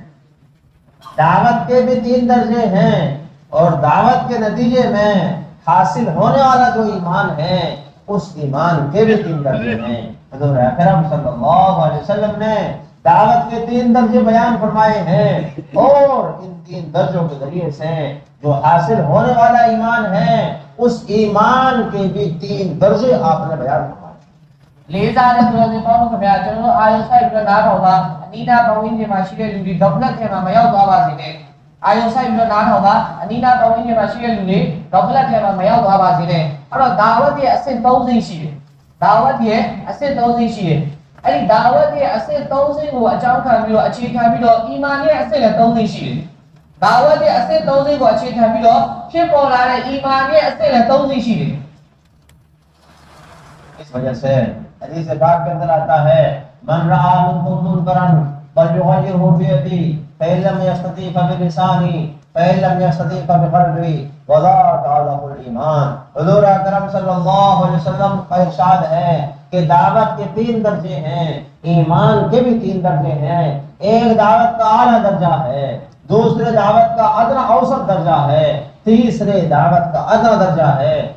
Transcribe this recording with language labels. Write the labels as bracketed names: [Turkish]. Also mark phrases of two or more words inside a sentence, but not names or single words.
[Hindi] दावत के भी 3 दर्जे हैं और दावत के नतीजे में हासिल होने वाला जो ईमान है उस ईमान के भी 3 दर्जे हैं। हुज़ूर अकरम [Arabic] صلى الله عليه وسلم [Hindi] ने दावत के 3 दर्जे बयान फरमाए हैं और इन 3 दर्जों के जरिए से जो हासिल होने वाला ईमान है उस ईमान के भी 3 दर्जे आपने बयान फरमाए। [Burmese] လေးစားတဲ့သူတွေပေါင်းလို့ခင်ဗျာကျွန်တော်တို့အာယုံဆိုင်ပြီးတော့နားထောင်ပါအနိဒာပဝင်းကျင်မှာရှိတဲ့လူတွေဒေါပလက်ထဲမှာမရောက်သွားပါစေနဲ့အာယုံဆိုင်ပြီးတော့နားထောင်ပါအနိဒာပဝင်းကျင်မှာရှိတဲ့လူတွေဒေါပလက်ထဲမှာမရောက်သွားပါစေနဲ့အဲ့တော့ဒါဝတ်ရဲ့အဆင့် 3 ဆင့်ရှိတယ်ဒါဝတ်ရဲ့အဆင့် 3 ဆင့်ရှိတယ်အဲ့ဒီဒါဝတ်ရဲ့အဆင့် 3 ဆင့်ကိုအကြောင်းခံပြီးတော့အခြေခံပြီးတော့အီမာန်ရဲ့အဆင့်လည်း 3 ဆင့်ရှိတယ်ဒါဝတ်ရဲ့အဆင့် 3 ဆင့်ကိုအခြေခံပြီးတော့ဖြစ်ပေါ်လာတဲ့အီမာန်ရဲ့အဆင့်လည်း 3 ဆင့်ရှိတယ် [Hindi] इस वजह से हदीस पाक के अंदर आता है [Arabic] من رأى منكم منكرا فليغيره بيده فإن لم يستطع فبلسانه فإن لم يستطع فبقلبه وذلك أضعف الإيمان. [Hindi] हुज़ूर अकरम [Arabic] صلى الله عليه وسلم [Hindi] का इरशाद है कि दावत के 3 दर्जे हैं, ईमान के भी 3 दर्जे हैं। एक दावत का आला दर्जा है, दूसरे दावत का अदना औसत दर्जा है, तीसरे दावत का अदना दर्जा है।